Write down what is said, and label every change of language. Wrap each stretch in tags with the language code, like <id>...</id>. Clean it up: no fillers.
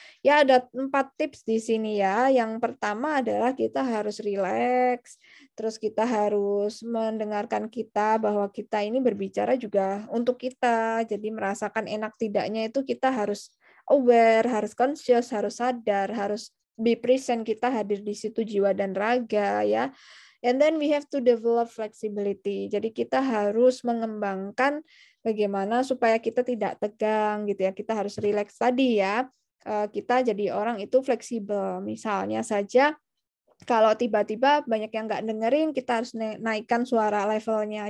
<id>Ya ada 4 tips di sini ya. Yang pertama adalah kita harus rileks, terus kita harus mendengarkan kita bahwa kita ini berbicara juga untuk kita. Jadi merasakan enak tidaknya itu kita harus aware, harus conscious, harus sadar, harus</id> <en>be present,</en> <id>kita hadir di situ jiwa dan raga ya.</id> <en>And then we have to develop flexibility.</en> <id>Jadi kita harus mengembangkan bagaimana supaya kita tidak tegang gitu ya. Kita harus relax tadi ya. Kita jadi orang itu fleksibel. Misalnya saja kalau tiba-tiba banyak yang nggak dengerin, kita harus naikkan suara levelnya.</id>